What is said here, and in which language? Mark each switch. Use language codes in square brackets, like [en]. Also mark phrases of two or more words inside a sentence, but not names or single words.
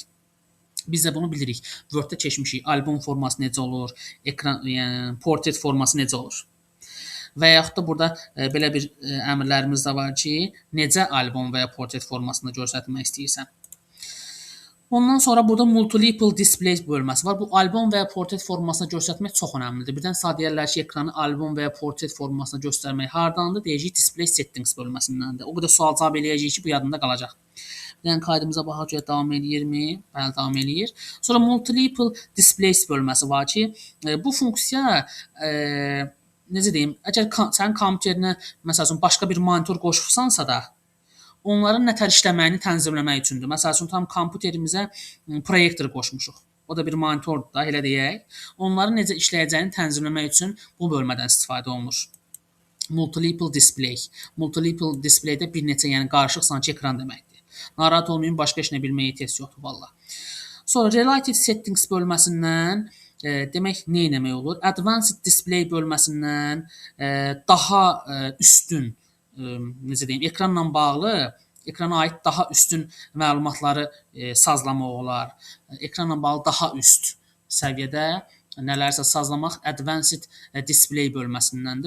[az] Biz də bunu bilirik. Word-də keçmişik. Albom forması necə olur? Ekran, yəni portret forması necə olur? Və yaxud da burada belə bir əmrlərimiz də var ki, necə albom və ya portret formasında göstərmək istəyirsən. Ondan sonra burada [en] multiple display [az] bölməsi var. Bu albom və ya portret formasında göstərmək çox önəmlidir. Birdən sadə deyirlər ki, ekranı albom və ya portret formasında göstərmək hardandır? Deyəcək [en] display settings [az] bölməsindəndir. O qədər sual cavab eləyəcək ki, bu yadında qalacaq. Yəni kaydımıza baxaq görək davam eləyirmi? Bəli, davam eləyir. Sonra [en] multiple displays [az] bölməsi var ki, bu funksiya necə deyim, əgər sənin kompüterinə məsələn başqa bir monitor qoşubsansa da, onların nətər işləməyini tənzimləmək üçündür. Məsələn, tam kompüterimizə proyektor qoşmuşuq. O da bir monitordur da, elə deyək. Onların necə işləyəcəyini tənzimləmək üçün bu bölmədən istifadə olunur. [en] Multiple display. Multiple displaydə [az] bir neçə, yəni qarışıq sanki ekran deməkdir. Narahat olmayın, başqa heç nə bilməyə ehtiyac yoxdur valla. Sonra [en] related settings [az] bölməsindən demək nə etmək olur? [en] Advanced display [az] bölməsindən daha üstün, necə deyim, ekranla bağlı, ekrana aid daha üstün məlumatları sazlamaq olar. Ekranla bağlı daha üst səviyyədə nələrsə sazlamaq [en] advanced display [az] bölməsindəndir.